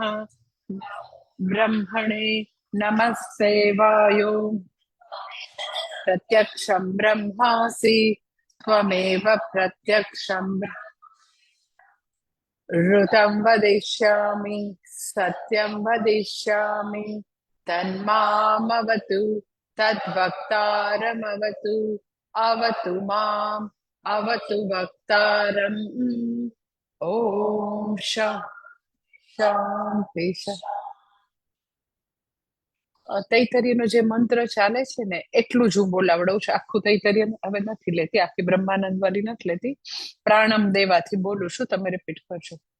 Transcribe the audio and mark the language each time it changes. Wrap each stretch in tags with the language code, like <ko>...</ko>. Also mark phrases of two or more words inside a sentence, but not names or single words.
<sa>ब्रह्मणे नमस्ते वायो प्रत्यक्षं ब्रह्मासि त्वमेव प्रत्यक्षं ऋतं वदिष्यामि सत्यं वदिष्यामि तन्मामवतु तद्वक्तारमवतु अवतु माम् अवतु वक्तारम्। ॐ शान्ति</sa> <gu>તૈતરીયનો જે મંત્ર ચાલે છે ને એટલું જ હું બોલાવડું છું. આખું તૈતરીય હવે નથી લેતી, આખી બ્રહ્માનંદ વાળી નથી લેતી. પ્રાણમ દેવાથી બોલું છું, તમે રિપીટ કરજો.</gu>